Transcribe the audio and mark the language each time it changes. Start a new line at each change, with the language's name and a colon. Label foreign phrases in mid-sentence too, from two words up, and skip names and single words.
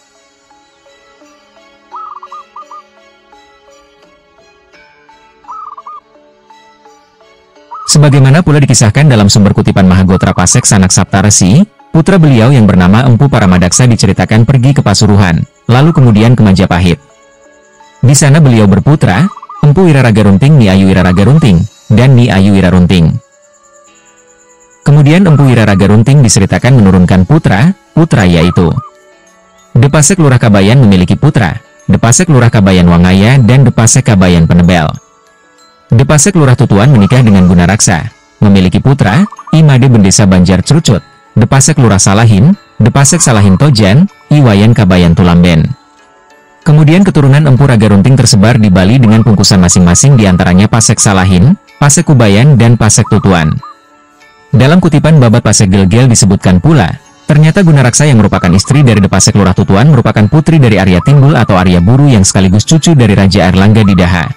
Indonesian: Sebagaimana pula dikisahkan dalam sumber kutipan Mahagotra Pasek Sanak Saptaresi, putra beliau yang bernama Empu Paramadaksa diceritakan pergi ke Pasuruan, lalu kemudian ke Majapahit. Di sana beliau berputra, Empu Wiraragarunting Ni Ayu Wiraragarunting, dan Ni Ayu Wirarunting. Kemudian Empu Wiraragarunting diceritakan menurunkan putra yaitu Depasek Lurah Kabayan memiliki putra, Depasek Lurah Kabayan Wangaya dan Depasek Kabayan Penebel. Depasek Lurah Tutuan menikah dengan Gunaraksa, memiliki putra, Imade Bendesa Banjar Cerucut, Depasek Lurah Salahin, Depasek Salahin Tojan, Iwayan Kabayan Tulamben. Kemudian keturunan Empu Ragarunting tersebar di Bali dengan pungkusan masing-masing diantaranya Pasek Salahin, Pasek Kubayan dan Pasek Tutuan. Dalam kutipan Babat Pasek Gelgel disebutkan pula, ternyata Gunaraksa yang merupakan istri dari Depasek Lurah Tutuan merupakan putri dari Arya Timbul atau Arya Buru yang sekaligus cucu dari Raja Airlangga di Daha.